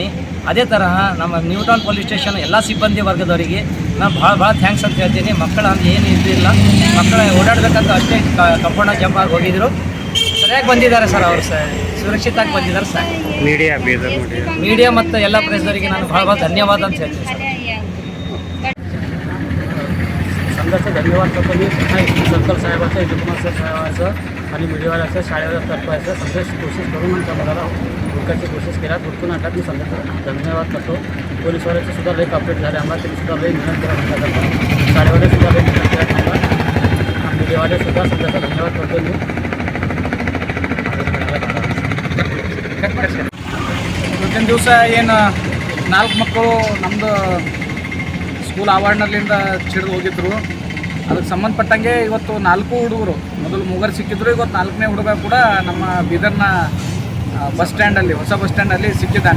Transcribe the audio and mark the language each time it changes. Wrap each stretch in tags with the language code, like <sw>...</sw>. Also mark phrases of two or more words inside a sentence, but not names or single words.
<kn>ಅದೇ ತರಹ ನಮ್ಮ ನ್ಯೂ ಟೌನ್ ಪೊಲೀಸ್ ಸ್ಟೇಷನ್ ಎಲ್ಲ ಸಿಬ್ಬಂದಿ ವರ್ಗದವರಿಗೆ ನಾನು ಭಾಳ ಥ್ಯಾಂಕ್ಸ್ ಅಂತ ಹೇಳ್ತೀನಿ। ಮಕ್ಕಳು ಅಂತ ಏನು ಇದ್ದಿಲ್ಲ, ಮಕ್ಕಳು ಓಡಾಡಬೇಕಂತ ಅಷ್ಟೇ ಕಂಪೌಂಡ ಜಂಪ್ ಆಗಿ ಹೋಗಿದ್ರು, ಸರಿಯಾಗಿ ಬಂದಿದ್ದಾರೆ ಸರ್, ಅವರು ಸುರಕ್ಷಿತವಾಗಿ ಬಂದಿದ್ದಾರೆ ಸರ್। ಮೀಡಿಯಾ ಮತ್ತು ಎಲ್ಲ ಪ್ರೆಸ್ದವರಿಗೆ ನಾನು ಭಾಳ ಧನ್ಯವಾದ ಅಂತ ಹೇಳ್ತೀನಿ सर।</kn> <mr>समजाचं धन्यवाद करतो मी सर्कल साहेबाचं, विजय कुमार सर साहेबाचं आणि मीडियावाल्याचं, शाळेवर तर्फाचं समजा कोशिश करून आमच्या मुलाला हुडकायची कोशिश केला, हुडकून आणतात। मी समजा धन्यवाद करतो। पोलीसवाल्याचे सुद्धा लई कॉपरेट झाले आम्हाला, त्यांनी सुद्धा लई मेहनत केला म्हणतात, शाळेवाले सुद्धा लई मेहनत केला आम्हाला, मीडियावाले सुद्धा समजाचा धन्यवाद करतो मी।</mr> <kn>ಇವತ್ತಿನ ದಿವಸ ಏನು 4 ಮಕ್ಕಳು ನಮ್ಮದು ಸ್ಕೂಲ್ ಆವರಣದಿಂದ ಚಿಡಿದು ಹೋಗಿದ್ರು, ಅದಕ್ಕೆ ಸಂಬಂಧಪಟ್ಟಂಗೆ ಇವತ್ತು 4 ಹುಡುಗರು, ಮೊದಲು 3 ಸಿಕ್ಕಿದ್ರು, ಇವತ್ತು 4ನೇ ಹುಡುಗ ಕೂಡ ನಮ್ಮ ಬೀದರ್ನ ಬಸ್ ಸ್ಟ್ಯಾಂಡಲ್ಲಿ, ಹೊಸ ಬಸ್ ಸ್ಟ್ಯಾಂಡಲ್ಲಿ ಸಿಕ್ಕಿದ್ದಾನೆ।</kn>